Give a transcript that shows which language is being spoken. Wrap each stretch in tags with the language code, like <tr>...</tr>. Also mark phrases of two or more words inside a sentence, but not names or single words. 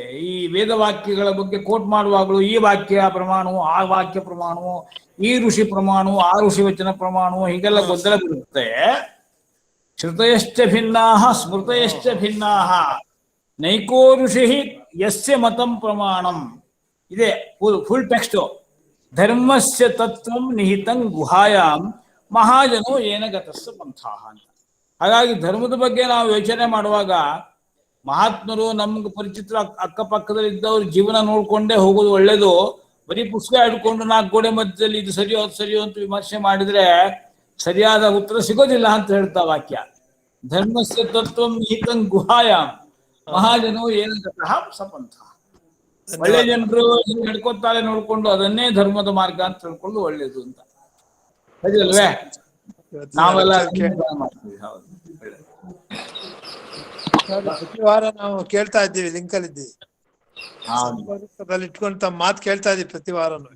<kn>ಈ ವೇದ ವಾಕ್ಯಗಳ ಬಗ್ಗೆ ಕೋಟ್ ಮಾಡುವಾಗಲೂ ಈ ವಾಕ್ಯ ಪ್ರಮಾಣವು, ಆ ವಾಕ್ಯ ಪ್ರಮಾಣವು, ಈ ಋಷಿ ಪ್ರಮಾಣವು, ಆ ಋಷಿ ವಚನ ಪ್ರಮಾಣವು, ಹೀಗೆಲ್ಲ ಗೊಂದಲ ಬರುತ್ತೆ.</kn> <sa>ಶ್ರುತಯಶ್ಚ ಭಿನ್ನಾಃ ಸ್ಮೃತಯಶ್ಚ ಭಿನ್ನಾಃ ನೈಕೋ ಋಷಿ ಯಸ್ಯ ಮತಂ ಪ್ರಮಾಣಂ.</sa> <kn>ಇದೆ</kn> <en>full text.</en> <sa>ಧರ್ಮಸ್ಯ ತತ್ವಂ ನಿಹಿತಂ ಗುಹಾಯಾಂ ಮಹಾಜನೋ ಏನ ಗತಸ್ಸ ಪಂಥಾಃ ಅಂತ.</sa> <kn>ಹಾಗಾಗಿ ಧರ್ಮದ ಬಗ್ಗೆ ನಾವು ಯೋಚನೆ ಮಾಡುವಾಗ ಮಹಾತ್ಮರು ನಮ್ಗೆ ಪರಿಚಿತರ ಅಕ್ಕಪಕ್ಕದಲ್ಲಿ ಇದ್ದವ್ರ ಜೀವನ ನೋಡ್ಕೊಂಡೇ ಹೋಗೋದು ಒಳ್ಳೇದು. ಬರೀ ಪುಸ್ತಕ ಹಿಡ್ಕೊಂಡು 4 ಗೋಡೆ ಮಧ್ಯದಲ್ಲಿ ಇದು ಸರಿಯೋ ಅದು ಸರಿಯೋ ಅಂತ ವಿಮರ್ಶೆ ಮಾಡಿದ್ರೆ ಸರಿಯಾದ ಉತ್ತರ ಸಿಗೋದಿಲ್ಲ ಅಂತ ಹೇಳ್ತಾ ವಾಕ್ಯ.</kn> <sa>ಧರ್ಮಸ್ಯ ತತ್ವಂ ನಿಹಿತಂ ಗುಹಾಯಾಂ ಮಹಾಜನೋ ಏನ ಗತಃ ಸಪಂಥ.</sa> <kn>ಒಳ್ಳೆ ಜನರು ನಡ್ಕೊತಾರೆ ನೋಡ್ಕೊಂಡು ಅದನ್ನೇ ಧರ್ಮದ ಮಾರ್ಗ ಅಂತ ತಿಳ್ಕೊಂಡು ಒಳ್ಳೇದು ಅಂತ. ಸರಿಯಲ್ವೇ? ನಾವೆಲ್ಲ ಮಾಡ್ತೀವಿ. ಹೌದು, ಪ್ರತಿ ವಾರ ನಾವು ಕೇಳ್ತಾ ಇದ್ದೀವಿ, ಲಿಂಕ್ ಅಲ್ಲಿ ಇದ್ದೀವಿ, ಇಟ್ಕೊಂಡು ತಮ್ಮ ಮಾತು ಕೇಳ್ತಾ ಇದ್ದೀವಿ ಪ್ರತಿ ವಾರನು.</kn>